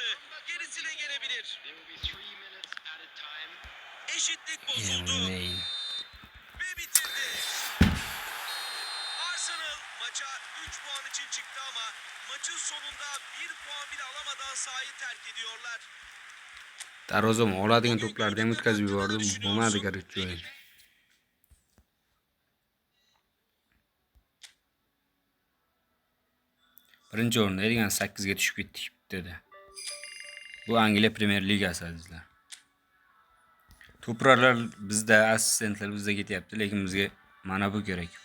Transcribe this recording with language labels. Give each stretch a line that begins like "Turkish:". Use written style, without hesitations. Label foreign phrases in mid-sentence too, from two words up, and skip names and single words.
Turkish: Gerisine gelebilir. Eşitlik bozuldu Yemeyin. ve bitirdi. Arsenal maça 3 puan için çıktı ama maçın sonunda 1 puan bile alamadan sahayı terk ediyorlar.
Uzbek: Darozom oladigan
Turkish: Bugün
Uzbek: to'plarni ham
Turkish: gördükleri
Uzbek: o'tkazib
Turkish: hakkında ne
Uzbek: yubordi.
Turkish: düşünüyorsun?
Uzbek: Bo'lmadi короче o'yin. Birinchi o'rinda degan 8 ga tushib ketdik dedi. Bu Angliya Premyer Ligasi azizlar. To'plarlar bizda, assistentlar bizda ketyapti, lekin bizga mana bu kerak.